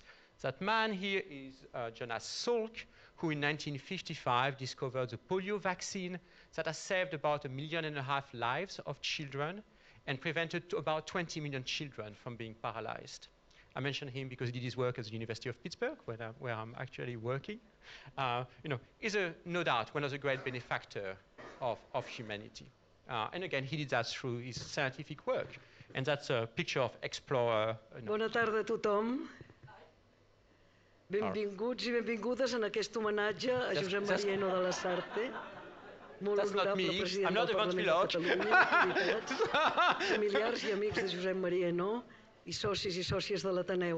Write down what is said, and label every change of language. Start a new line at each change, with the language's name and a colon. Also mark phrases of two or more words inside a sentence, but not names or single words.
English: That man here is Jonas Salk, who in 1955 discovered the polio vaccine that has saved about 1.5 million lives of children and prevented about 20 million children from being paralyzed. I mention him because he did his work at the University of Pittsburgh, where I'm actually working. He's no doubt one of the great benefactors of humanity. And again, he did that through his scientific work. And that's a picture of explorer.
Catalan: Bona tarda a tothom. Benvinguts i benvingudes en aquest homenatge a Josep Maria Eno de la Sarte, molt honorable president del Parlament de Catalunya, familiars i amics de Josep Maria Eno i socis i sòcies de l'Ateneu.